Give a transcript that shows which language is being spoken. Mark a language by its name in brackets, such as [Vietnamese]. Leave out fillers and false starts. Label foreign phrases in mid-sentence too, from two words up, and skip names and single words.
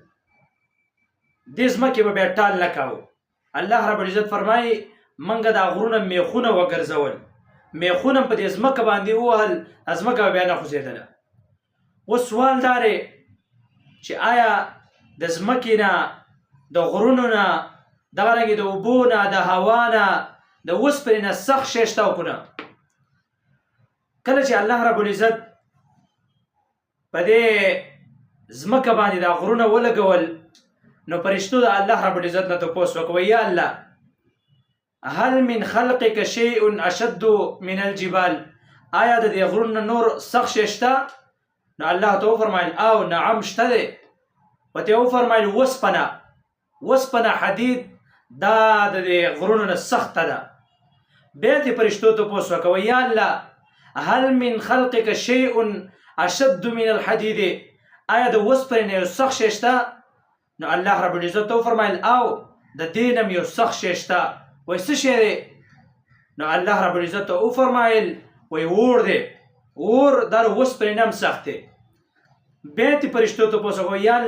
[Pashto] دې ځمکې به بیا ټال نه کاوه [Arabic] الله رب العزت [Pashto] فرمایي منګه دا غرونه میخونه وګرځول میخونه په دې ځمکه باندې ووهل ځمکه به بیا نه خوځېدله اوس سوال دا دی چې آیا د ځمکې نه د غرونو نه دغرنګې د اوبو نه د هوا نه د اوسپنې نه سخت شی شته او که نه کله چې [Arabic] الله رب العزت [Pashto] په دې ځمکه باندې دا غرونه ولګول نو فرشتو د [Arabic] الله رب العزت [Pashto] نه تپوس وکړه [Arabic] یا الله هل من خلقك شيء اشد من الجبال [Pashto] آیا د دې غرونو نور سخت شی شته نو الله ته وفرمایل او نعم شته دی ورته وفرمایل وسپنه حدید دا د دې غرونو نه سخته ده بیا دې فرشتو تپوس وکړه [Arabic] یا الله هل من خلقك شيء اشد من الحديد [Pashto] آیا د وسپنې نه یو سخت شی شته نو [Arabic] الله رب العزت [Pashto] ته وفرمایل او د دې نه یو سخت شی شته وایي څه شی دی نو [Arabic] الله رب العزت [Pashto] ته وفرمایل وایي اور دی اور دا د وسپنې نه هم سخت دی بیا دې فرشتو ته تپوس وکړه یا